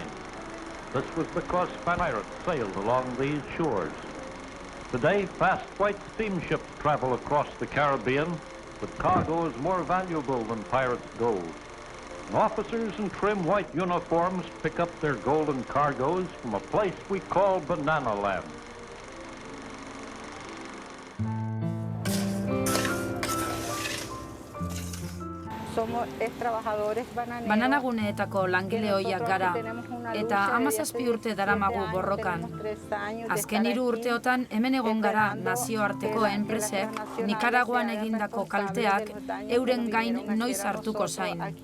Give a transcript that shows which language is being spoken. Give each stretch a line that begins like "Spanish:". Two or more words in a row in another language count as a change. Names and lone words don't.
English: This was because pirates sailed along these shores. Today, fast white steamships travel across the Caribbean with cargoes more valuable than pirates' gold. And officers in trim white uniforms pick up their golden cargoes from a place we call Banana Land.
Basque: Bananaguneetako langile ohiak gara, eta 17 urte daramagu borrokan. Azken 3 urteotan hemen egon gara nazioarteko enpresek Nikaraguan egindako kalteak euren gain noiz hartuko zain.